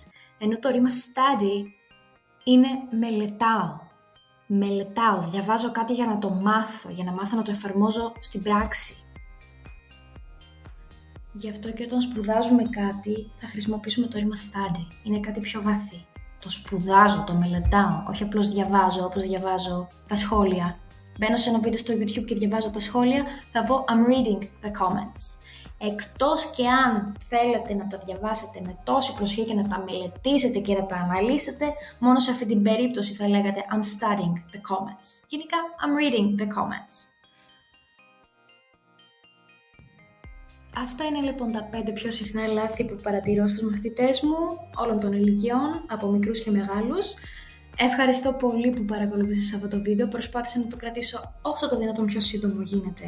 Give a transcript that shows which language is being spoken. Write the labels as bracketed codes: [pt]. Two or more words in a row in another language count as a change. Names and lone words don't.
[el] Ενώ το ρήμα study είναι μελετάω, διαβάζω κάτι για να το μάθω, για να μάθω να το εφαρμόζω στην πράξη. Γι' αυτό και όταν σπουδάζουμε κάτι θα χρησιμοποιήσουμε το ρήμα study. Είναι κάτι πιο βαθύ. Το σπουδάζω, το μελετάω, όχι απλώς διαβάζω όπως διαβάζω τα σχόλια. Μπαίνω σε ένα βίντεο στο YouTube και διαβάζω τα σχόλια, θα πω [en] I'm reading the comments. [el] Εκτός και αν θέλετε να τα διαβάσετε με τόση προσοχή και να τα μελετήσετε και να τα αναλύσετε, μόνο σε αυτή την περίπτωση θα λέγατε [en] I'm studying the comments. Γενικά, I'm reading the comments. [el] Αυτά είναι λοιπόν τα 5 πιο συχνά λάθη που παρατηρώ στους μαθητές μου όλων των ηλικιών, από μικρούς και μεγάλους. Ευχαριστώ πολύ που παρακολουθήσατε αυτό το βίντεο. Προσπάθησα να το κρατήσω όσο το δυνατόν πιο σύντομο γίνεται.